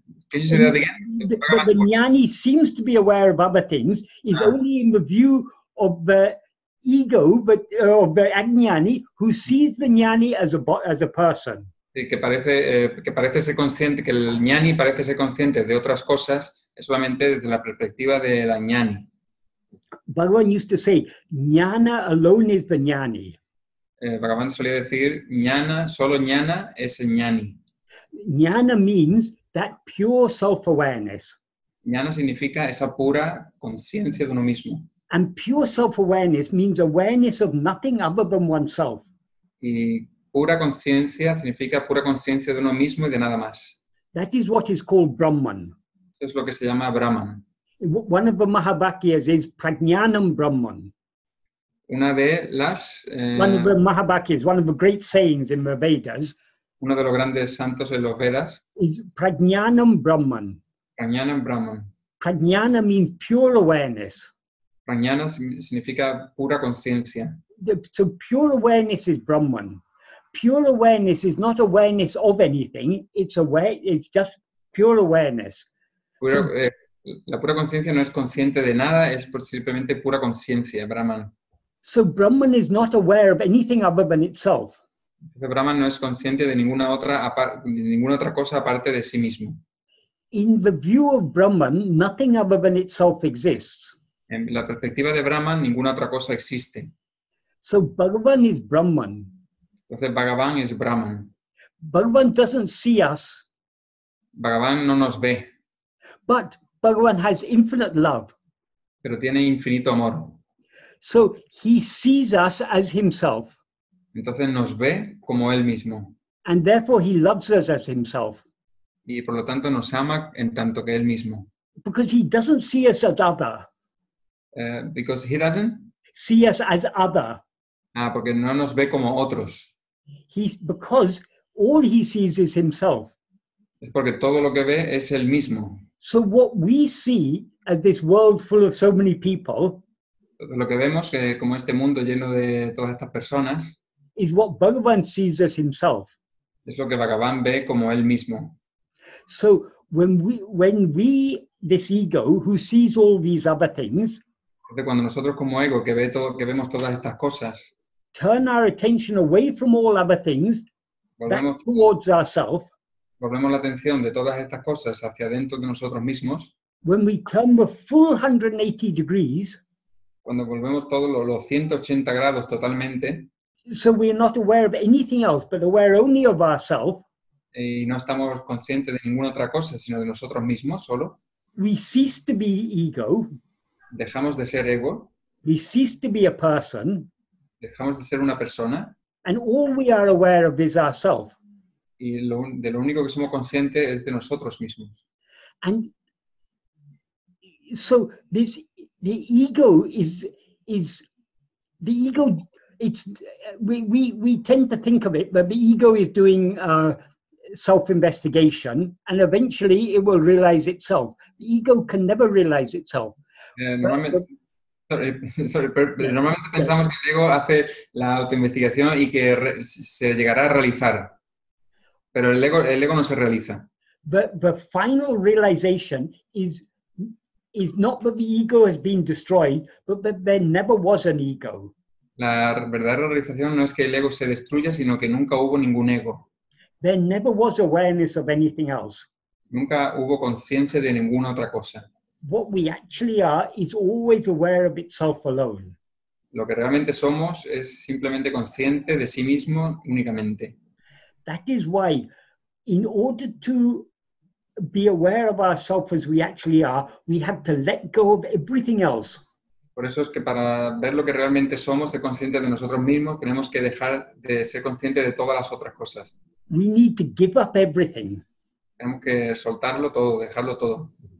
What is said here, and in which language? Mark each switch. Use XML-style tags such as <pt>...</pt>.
<en>the Jnani seems to be aware of other things is only in the view of the ego, but of the Ajnani who sees the Jnani as a person.</en> <es>Que parece ser consciente, que el Jnani parece ser consciente de otras cosas, es solamente desde la perspectiva del Ajnani.</es> <en>Bhagavan used to say, Jnana alone is the Jnani.</en> <es>Bhagavan solía decir, Jnana, solo Jnana es el Jnani.</es> <en>Jnana means that pure self-awareness.</en> <es>Jnana significa esa pura conciencia de uno mismo.</es> <en>And pure self-awareness means awareness of nothing other than oneself.</en> <es>Y pura conciencia significa pura conciencia de uno mismo y de nada más.</es> <en>That is what is called Brahman.</en> <es>Eso es lo que se llama Brahman.</es> <en>One of the Mahabhagyas is Prajnanam Brahman.</en> <es>Una de las...</es> <en>one of the Mahabhagyas, one of the great sayings in the Vedas,</en> <es>uno de los grandes santos en los Vedas,</es> <en>is Prajnanam Brahman.</en> <sa>Prajnanam Brahman.</sa> <en>Prajnana means pure awareness.</en> <es>Prajnana significa pura conciencia.</es> <en>So pure awareness is Brahman. Pure awareness is not awareness of anything, it's just pure awareness.</en> <es>La pura conciencia no es consciente de nada, es simplemente pura conciencia, Brahman.</es> <en>So Brahman is not aware of anything other than itself.</en> <es>Entonces Brahman no es consciente de ninguna otra cosa aparte de sí mismo.</es> <en>In the view of Brahman, nothing other than itself exists.</en> <es>En la perspectiva de Brahman, ninguna otra cosa existe.</es> <en>So Bhagavan is Brahman.</en> <es>Entonces Bhagavan es Brahman.</es> <en>Bhagavan doesn't see us.</en> <es>Bhagavan no nos ve.</es> <en>But Bhagavan has infinite love.</en> <es>Pero tiene infinito amor.</es> <en>So he sees us as himself.</en> <es>Entonces nos ve como él mismo.</es> <en>And therefore he loves us as himself.</en> <es>Y por lo tanto nos ama en tanto que él mismo.</es> <en>Because he doesn't see us as other. Because he doesn't see us as other.</en> <es>Porque no nos ve como otros.</es> <en>Because all he sees is himself.</en> <es>Es porque todo lo que ve es él mismo.</es> <en>So what we see as this world full of so many people,</en> <es>lo que vemos que como este mundo lleno de todas estas personas,</es> <en>is what Bhagavan sees as himself.</en> <es>Es lo que Bhagavan ve como él mismo.</es> <en>So when we this ego who sees all these other things,</en> <es>entonces cuando nosotros como ego que vemos todas estas cosas,</es> <en>turn our attention away from all other things, back towards ourselves.</en> <es>Volvemos la atención de todas estas cosas hacia dentro de nosotros mismos.</es> <en>When we turn the full 180 degrees,</en> <es>cuando volvemos todos los 180 grados totalmente,</es> <en>so we are not aware of anything else, but aware only of ourselves.</en> <es>Y no estamos conscientes de ninguna otra cosa, sino de nosotros mismos solo.</es> <en>We cease to be ego.</en> <es>Dejamos de ser ego.</es> <en>We cease to be a person.</en> <es>Dejamos de ser una persona.</es> <en>And all we are aware of is ourselves.</en> <es>Y de lo único que somos conscientes es de nosotros mismos.</es> <en>And so the ego is the ego. It's we tend to think of it that the ego is doing self-investigation, and eventually it will realize itself. The ego can never realize itself.</en> <es>Normalmente Normalmente pensamos que el ego hace la autoinvestigación y que se llegará a realizar, pero el ego no se realiza.</es> <en>The final realization is not that the ego has been destroyed, but that there never was an ego.</en> <es>La verdadera realización no es que el ego se destruya, sino que nunca hubo ningún ego.</es> <en>There never was awareness of anything else.</en> <es>Nunca hubo conciencia de ninguna otra cosa.</es> <en>What we actually are is always aware of itself alone.</en> <es>Lo que realmente somos es simplemente consciente de sí mismo únicamente.</es> <en>That is why, in order to be aware of ourselves as we actually are, we have to let go of everything else.</en> <es>Por eso es que para ver lo que realmente somos, ser conscientes de nosotros mismos, tenemos que dejar de ser conscientes de todas las otras cosas.</es> <en>We need to give up everything.</en> <es>Tenemos que soltarlo todo, dejarlo todo.</es>